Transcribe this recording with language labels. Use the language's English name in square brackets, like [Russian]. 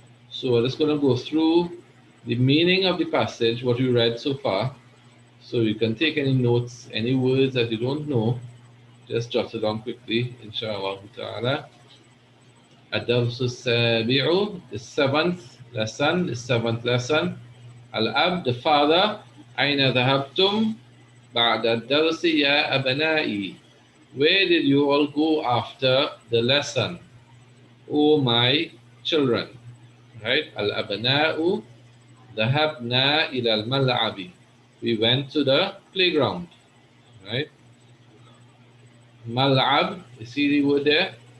[English] So we're just going to go through the meaning of the passage, what we read so far. So you can take any notes, any words that you don't know, just jot it down quickly, inshallah ta'ala. [Arabic] الدرس السابع, [English] the 7th lesson. Al-Ab, the father. [Arabic] أين ذهبتم بعد الدرس يا أبنائي? [English] Where did you all go after the lesson? Oh my children, right? [Arabic] Al-abna'u dhahabna ila al-mal'abi. [English] We went to the playground, right? Mal'ab, you see the word there?